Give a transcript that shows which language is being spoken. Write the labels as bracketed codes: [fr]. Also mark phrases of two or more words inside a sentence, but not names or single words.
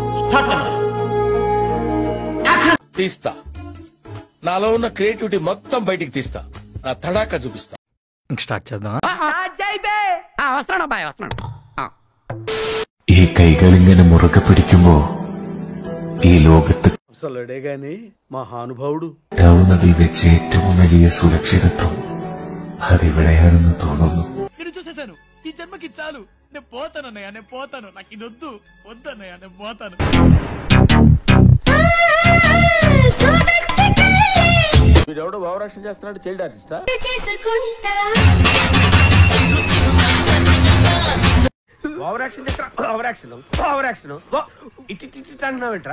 [te] తీస్తా, నాలో ఉన్న క్రియేటివిటీ మొత్తం బయటికి తీస్తా, నా తడాకా చూపిస్తా. స్టార్ట్ చేద్దాం. [ml] ഈ കൈകളിങ്ങനെ മുറുകെ പിടിക്കുമ്പോ ഈ ലോകത്ത് [te] മഹാനുഭാവുడు [ml] വെച്ച് ഏറ്റവും വലിയ സുരക്ഷിതത്വം അതിവിടെയാണെന്ന് തോന്നുന്നു. [te] చూసేశాను, ఈ జన్మకి చాలు, నేను పోతానన్నయ్య, నేను పోతాను, నాకు ఇది వద్దన్నయ్య, నేను పోతాను. వీడెవడో భావరక్షణ చేస్తున్నాడు, [en] child artista? [te] ఓవరాక్షన్ చేస్తా, ఓవరాక్షన్ ఇటు అంటున్నావు ఏంట్రా?